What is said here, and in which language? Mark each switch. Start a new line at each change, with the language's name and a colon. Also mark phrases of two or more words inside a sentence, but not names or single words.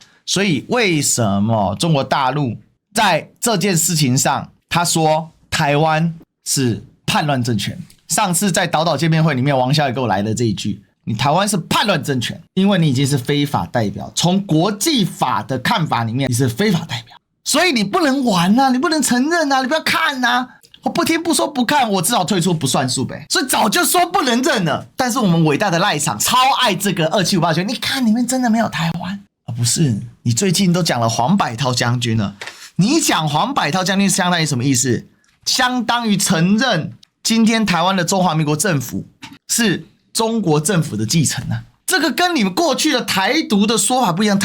Chinese: 所以為什麼中國大陸在這件事情上，他說台灣是叛亂政權？上次在島見面會裡面，王小也給我來了這一句：你台灣是叛亂政權，因為你已經是非法代表。從國際法的看法裡面，你是非法代表，所以你不能玩啊，你不能承認啊，你不要看啊。我不聽不說不看，我至少退出不算數唄。所以早就說不能認了。但是我們偉大的賴場超愛這個2758決，你看裡面真的沒有台灣啊？不是，你最近都講了黃百韜將軍了，你講黃百韜將軍相當於什麼意思？相當於承認今天台灣的中華民國政府是中國政府的繼承啊，這個跟你們過去的台獨的說法不一樣。